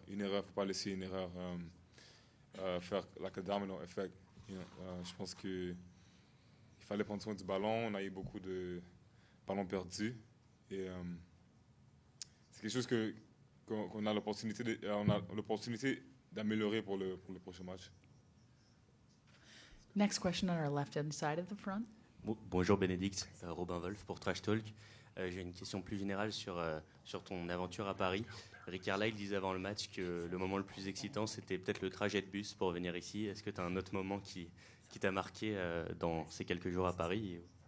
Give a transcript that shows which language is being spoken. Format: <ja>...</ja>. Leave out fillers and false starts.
<fr>Il ne faut pas laisser une erreur faire</fr> <en>like a domino effect.</en> <fr>Je pense qu'il fallait prendre soin du ballon. On a eu beaucoup de ballons perdus. Et c'est quelque chose qu'on a l'opportunité d'améliorer pour le prochain match.</fr> <en>Next question on our left-hand side of the front.</en> <fr>Bonjour Bénédicte, Robin Wolf pour Trash Talk. J'ai une question plus générale sur ton aventure à Paris. Rick Carlisle disait avant le match que le moment le plus excitant, c'était peut-être le trajet de bus pour venir ici. Est-ce que tu as un autre moment qui t'a marqué dans ces quelques jours à Paris?</fr>